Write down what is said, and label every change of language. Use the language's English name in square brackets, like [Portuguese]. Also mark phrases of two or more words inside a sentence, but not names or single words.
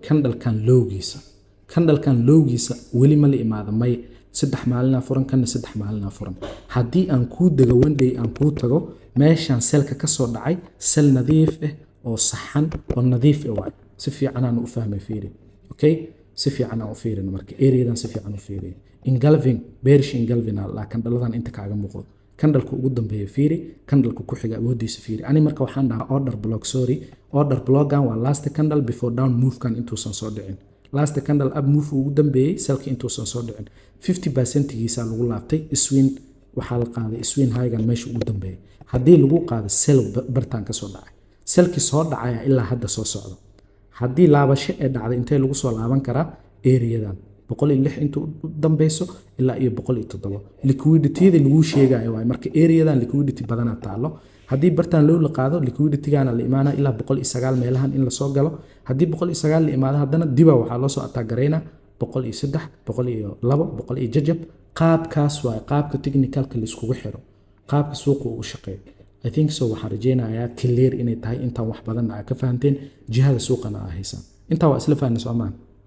[Somali] candlekan lowgiisa weli ma la imaado may 3 maalin furan kan 3 maalin furan haddii aan ku dago [English] one day [Somali] aan ku tago meeshan selka ka soo dhacay sel nadiif ah oo saxan oo nadiif ah waa si fiican aan u fahmay fiiri okay si fiican aan u fiirin marka areadan si fiican u fiiriyo [English] engulfing bearish engulfing [Somali] la candledan inta kaaga muuqdo candleka ugu dambeeya fiiri candleka ku xiga awoodiisa fiiri ani marka waxaan dhahaa [English] order block [Somali] waa [English] last candle before down move [Somali] kan intuusan soo dhicin [English] last candle up move [Somali] ugu dambeeyay selka intuusan soo dhicin 50% giisa lagu laabtay swing waxaa la qaaday swing high-gan meesha ugu dambeeyay haddii lagu qaado sell bartaan ka soo dhacay selki soo dhacaya ilaa hadda soo socdo haddii laabasho ee dhacday intee lagu soo laaban karaa areadan 106 inta u dambeyso ilaa iyo 107 liquidity-da lagu sheegayo waa marka areadan liquidity badana taalo haddii bartaan loo la qaado liquidity-gana la imaana ilaa 109 meelahan in la soo galo haddii 109 la imaado hadana diba waxaa loo soo attack gareena 103 102 100 jajab qaabkaas waa qaabka technicalka la iskugu xiro qaabka suuqa uu shaqeeyo [English] I think so [Somali] waxaan rajeynayaa clear inay tahay intaan wax badan ka fahanteen jihada suuqana ah haysan inta waa isla fahanay Soomaan